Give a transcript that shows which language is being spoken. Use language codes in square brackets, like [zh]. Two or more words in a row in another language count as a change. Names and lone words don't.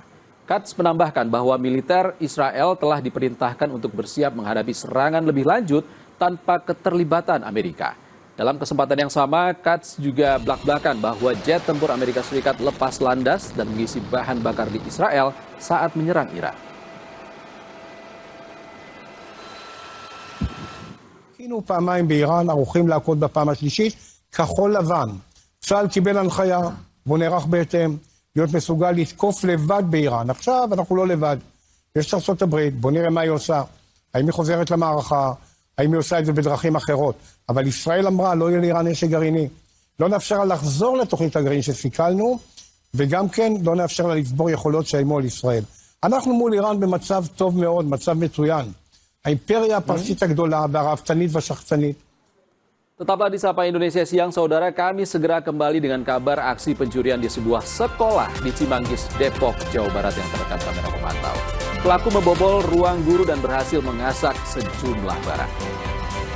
[id] Katz menambahkan bahwa militer Israel telah diperintahkan untuk bersiap menghadapi serangan lebih lanjut tanpa keterlibatan Amerika. Dalam kesempatan yang sama, Katz juga belak-belakan bahwa jet tempur Amerika Serikat lepas landas dan mengisi bahan bakar di Israel saat menyerang Iran. [he] היינו פעמיים באיראן, ערוכים להכות בפעם השלישית, כחול לבן. צה"ל קיבל הנחיה, והוא נערך בהתאם, להיות מסוגל לתקוף לבד באיראן. עכשיו אנחנו לא לבד. יש ארצות הברית, בוא נראה מה היא עושה. האם היא חוזרת למערכה, האם היא עושה את זה בדרכים אחרות. אבל ישראל אמרה, לא יהיה לאיראן נשק גרעיני. לא נאפשר לה לחזור לתוכנית הגרעין שסיכלנו, וגם כן לא נאפשר לה לצבור יכולות שאיימו על ישראל. אנחנו מול איראן במצב טוב מאוד, מצב מצוין. האימפריה הפרסית הגדולה והרהבתנית והשחצנית. [id] Tetaplah di Sapa Indonesia Siang, saudara. Kami segera kembali dengan kabar aksi pencurian di sebuah sekolah di Cimanggis, Depok, Jawa Barat yang terekam kamera pemantau. Pelaku membobol ruang guru dan berhasil mengasak sejumlah barang.